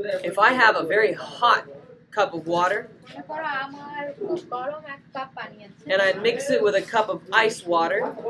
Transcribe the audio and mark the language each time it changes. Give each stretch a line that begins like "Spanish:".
English: If I have a very hot cup of water
Bangla: মনে করো আমার খুব গরম এক কাপ পানি আছে
English: and I mix it with a cup of ice water,